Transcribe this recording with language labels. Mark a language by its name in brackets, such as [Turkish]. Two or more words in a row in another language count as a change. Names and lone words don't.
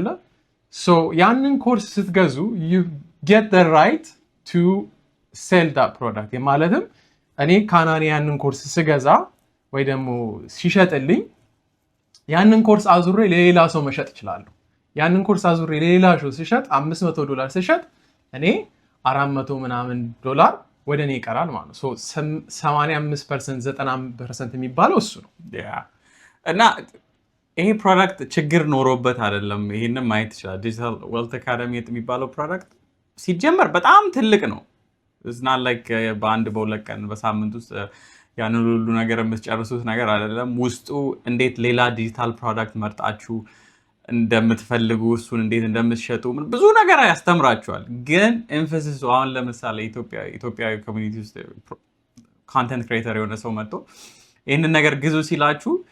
[Amharic] ሶ ያንን ኮርስ ስትገዙ [English] you get the right to sell that product። [Amharic] ማለትም እኔ ካናኒ ያንን ኮርስ ስገዛ ወይ ደግሞ ሲሸጥልኝ ያንን ኮርስ አዙሬ ለሌላ ሰው መሸጥ ይችላል። ያንን ኮርስ አዙሬ ለሌላ ሰው ሲሸጥ $500 ሲሸጥ እኔ 400 ምናምን ዶላር ወደ እኔ ይቀራል ማለት ነው። ሶ 85% 90% የሚባለው እሱ ነው። እና ይሄ ፕሮዳክት ችግር ኖሮበት አይደለም። ይሄንን ማየት ይችላል። ዲጂታል ዌልዝ አካዳሚ የሚባለው ፕሮዳክት ሲጀመር በጣም ትልቅ ነው። [English] it's not like [Amharic] በአንድ በሁለት ቀን በሳምንት ውስጥ ያንን ሁሉ ነገር የምትጨርሱት ነገር አይደለም። ውስጡ እንዴት ሌላ ዲጂታል ፕሮዳክት መርጣችሁ እንደምትፈልጉ እሱን እንዴት እንደምትሸጡ ብዙ ነገር ያስተምራችኋል። ግን ኤምፋሲሱ አሁን ለምሳሌ ኢትዮጵያዊ ኮሚኒቲ ውስጥ [English] content creator [Amharic] የሆነ ሰው መጥቶ ይሄንን ነገር ግዙ ሲላችሁ